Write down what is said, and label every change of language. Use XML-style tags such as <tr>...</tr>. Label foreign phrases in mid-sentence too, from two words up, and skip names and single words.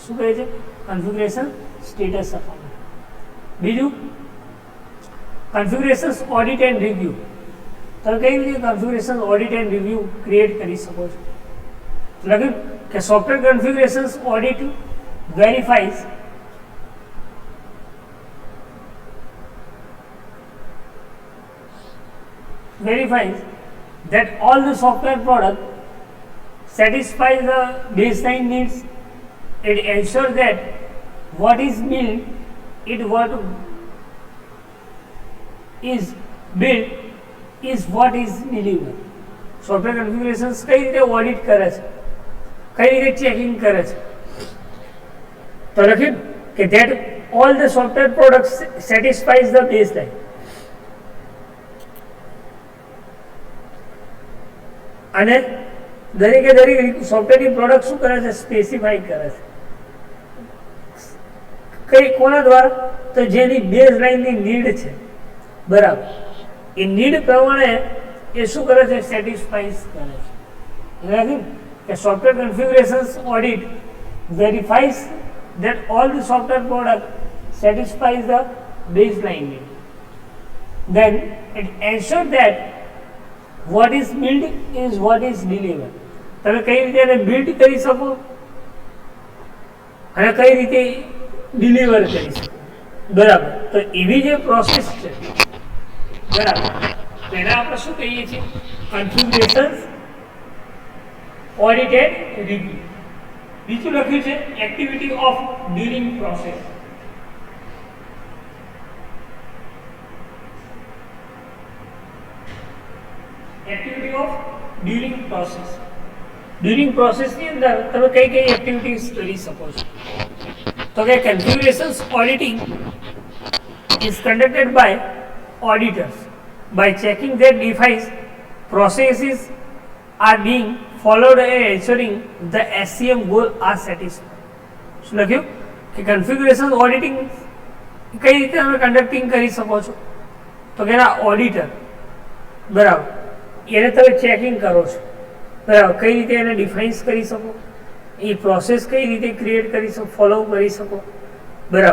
<gu>શું કહે છે?</gu> <en>configuration status accounting. બીજું, configuration audit and review.</en> <gu>તમે કઈ રીતે</gu> <en>configuration audit and review create</en> <gu>કરી શકો છો? લખ્યું કે</gu> <en>software configuration audit verifies that all the software product satisfies the baseline needs. It ensures that what is built is what is delivered. software configurations</en> <gu>કઈ રીતે ઓડિટ કરે છે, કઈ રીતે ચેકિંગ કરે છે? તો લખ્યું કે</gu> <en>that all the software products satisfies the baseline.</en> <gu>અને દરેકે દરેક સોફ્ટવેરની પ્રોડક્ટ શું કરે છે? સ્પેસિફાઈ કરે છે. કઈ કોના દ્વારા? તો જેની બેઝ લાઈનની નીડ છે. બરાબર. એ નીડ પ્રમાણે એ શું કરે છે?</gu> <en>સેટિસ્ફાઈસ</en> <gu>કરે છે. એટલે કે</gu> <en>software configurations audit verifies that all the software product satisfies the baseline need. Then it ensures that what is built is what is delivered.</en> <gu>તમે કઈ રીતે એને બિલ્ડ કરી શકો અને કઈ રીતે ડિલિવર કરી શકો. બરાબર. તો એવી જે પ્રોસેસ છે, બરાબર, તેને આપણે શું કહીએ છીએ?</gu> <en>configuration audit and review.</en> <gu>બીજું લખ્યું છે</gu> <en>activity of during process. activity of during process.</en> <gu>ડ્યુરિંગ પ્રોસેસની અંદર તમે કઈ કઈ એક્ટિવિટીઝ કરી શકો છો? તો કે</gu> <en>configuration auditing is conducted by auditors by checking that defined processes are being followed and ensuring the SCM goal are satisfied.</en> <gu>શું લખ્યું કે</gu> <en>configuration auditing</en> <gu>કઈ રીતે તમે કન્ડક્ટિંગ કરી શકો છો? તો કે એના ઓડિટર, બરાબર, એને તમે ચેકિંગ કરો છો. બરાબર. કઈ રીતે એને ડિફાઇન્સ કરી શકો, એ પ્રોસેસ કઈ રીતે ક્રિએટ કરી શકો, ફોલો કરી શકો.</gu>